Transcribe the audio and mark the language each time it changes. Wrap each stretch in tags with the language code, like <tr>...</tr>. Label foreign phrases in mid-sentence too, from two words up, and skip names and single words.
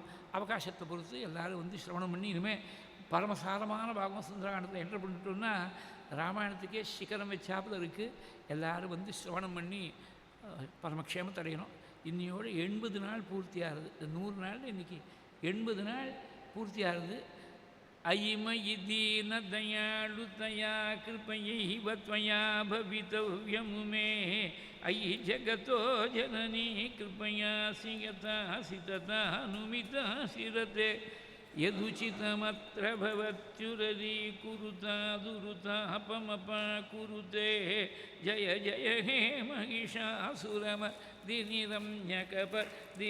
<ta>அவகாசத்தை பொறுத்து எல்லோரும் சிரவணம் பண்ணி இனிமேல் பரமசாரமான பாகம் சுந்தரகாண்டத்தில் என்டர் பண்ணிட்டோம்னா ராமாயணத்துக்கே சிகரம் வச்சாப்பில் இருக்குது. எல்லோரும் சிரவணம் பண்ணி பரமக்ஷேமத்தை அடையணும். இன்னையோடு 80 நாள் பூர்த்தி ஆகுது. 100 நாள் இன்றைக்கி 80 நாள் பூர்த்தி ஆகுது.</ta> <sa>अयिमयि दीनदयालुतया कृपयैव त्वया भवितव्यं मे अयि जगतो जननी कृपयासि यथासि तथानुमितासि रते यदुचितमत्र भवत्युररीकुरुता दुरुतापमपाकुरुते जय जय हे महिषासुरमर्दिनिरम्यकपर्दिनिशैलसुते.</sa>